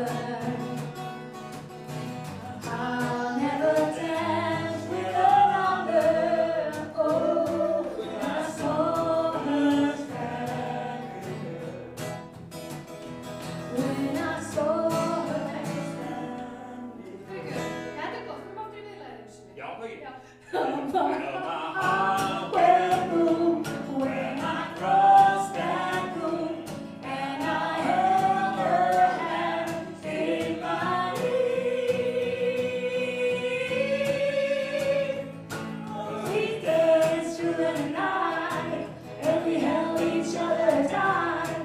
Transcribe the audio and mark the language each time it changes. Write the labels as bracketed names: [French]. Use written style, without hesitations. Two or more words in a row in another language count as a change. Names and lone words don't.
[English] I'll never dance with another. Oh, when I saw her standing. When I saw her standing. Very good. [Icelandic] Þetta er gott, við erum aftur í viðlaginu sinni. Já, það ekki. Já. [English] Well, my heart Went boom when I crossed that room, and I held her hand in mine. We danced through the night, and we held each other tight.